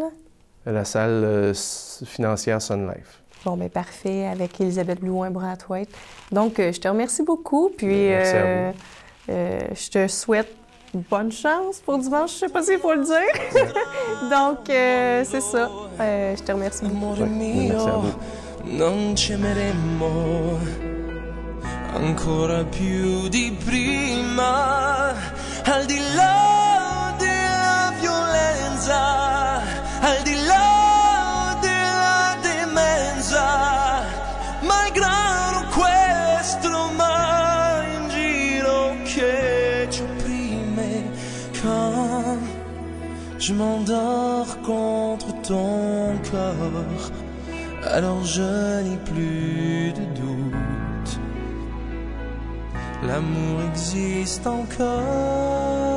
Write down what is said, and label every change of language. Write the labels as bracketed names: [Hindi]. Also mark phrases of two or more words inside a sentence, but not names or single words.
[French] La salle financière Sun Life. Bon, bien, parfait, avec Élisabeth Blouin-Brathwaite. Donc, je te remercie beaucoup. Puis, Merci à je te souhaite bonne chance pour dimanche. Je ne sais pas s'il faut le dire. Donc, c'est ça. Je te remercie beaucoup. [Italian] Amore [French] Merci à [Italian] mio, [French] vous. [Italian] non ci ameremmo ancora più di prima, al di là della violenza, al di là della demenza, malgrado questo mai in giro che ci opprime, [French] quand je m'endors contre ton corps, alors je n'ai plus de doute. L'amour existe encore.